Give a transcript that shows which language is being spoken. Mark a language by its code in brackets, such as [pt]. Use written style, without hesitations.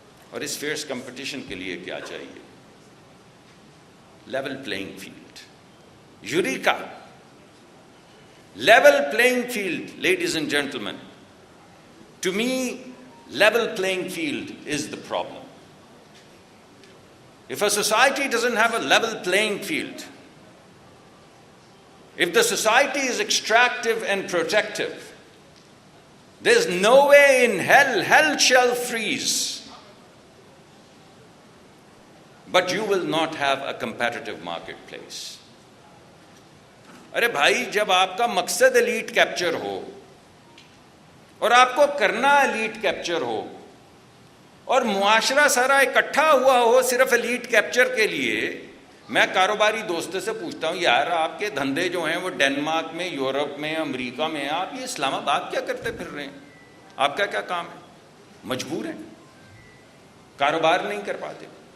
[ur] اور اس fears competition کے لیے کیا چاہیے؟ Level playing field. Eureka, level playing field. [en] Ladies and gentlemen, to me level playing field is the problem. If a society doesn't have a level playing field, if the society is extractive and protective, there's no way in hell shall freeze, but you will not have a competitive marketplace. [ur] ارے بھائی, جب آپ کا مقصد elite capture ہو اور آپ کو کرنا elite capture ہو, اور معاشرہ سارا اکٹھا ہوا ہو صرف ایلیٹ کیپچر کے لیے. میں کاروباری دوستوں سے پوچھتا ہوں, یار آپ کے دھندے جو ہیں وہ ڈنمارک میں, یورپ میں, امریکہ میں ہیں, آپ یہ اسلام آباد کیا کرتے پھر رہے ہیں؟ آپ کا کیا کام ہے؟ مجبور ہیں, کاروبار نہیں کر پاتے.